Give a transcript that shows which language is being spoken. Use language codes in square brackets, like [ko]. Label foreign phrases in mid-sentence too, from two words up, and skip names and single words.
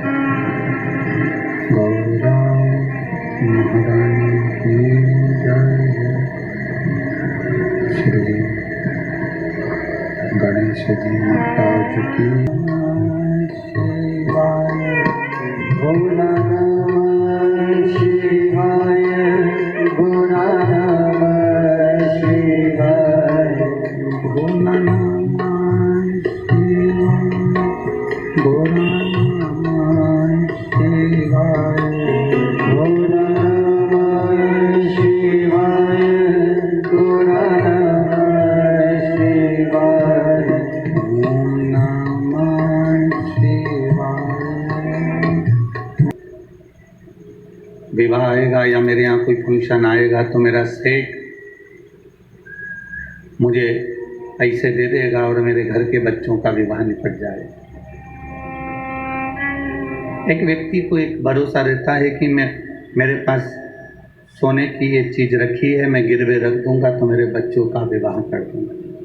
[hi] गौरा महारानी की जय। श्री गणेश जी महाराज की शिवाय। [sa] भोला नमः शिवाय, भोला नमः शिवाय, भोला नमः शिवाय, भोला नमः शिवाय, भोला नमः शिवाय, भोला नमः शिवाय, ओम नमः शिवाय। [hi] विवाह आएगा या मेरे यहाँ कोई फंक्शन आएगा तो मेरा सेठ मुझे पैसे दे देगा और मेरे घर के बच्चों का विवाह निपट जाएगा। एक व्यक्ति को एक भरोसा रहता है कि मेरे पास सोने की ये चीज रखी है, मैं गिरवे रख दूंगा तो मेरे बच्चों का विवाह कर दूंगा।